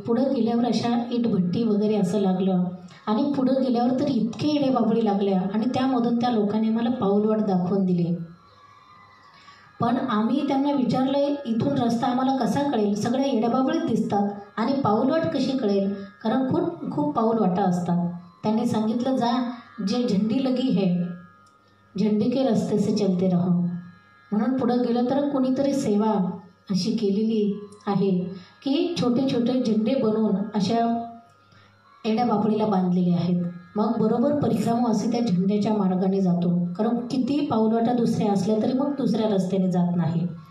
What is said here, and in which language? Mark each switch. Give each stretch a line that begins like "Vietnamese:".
Marathi: पुढं गेल्यावर अशा इटभट्टी वगैरे असं लागलं, आणि पुढं गेल्यावर तर इतके एड्या बाबडी लागल्या, आणि त्यामधून त्या लोकांनी मला पाऊलवाट दाखवून दिली। पण आम्ही त्यांना विचारलं इथून रस्ता आम्हाला कसा कळेल, सगळ्या एड्याबाबळीत दिसतात आणि पाऊलवाट कशी कळेल, कारण खूप पाऊलवाटा असतात। त्यांनी सांगितलं
Hindi: जा, जे झंडी लगी है झंडी के रस्ते से चलते रहो।
Marathi: म्हणून पुढं गेलं तर कोणीतरी सेवा अशी केलेली आहे की छोटे छोटे झेंडे बनवून अशा एड्या बाबडीला बांधलेले आहेत। मग बरोबर परिक्रमा असे त्या झेंड्याच्या मार्गाने जातो, कारण किती पाऊलवाटा दुसऱ्या असल्या तरी मग दुसऱ्या रस्त्याने जात नाही।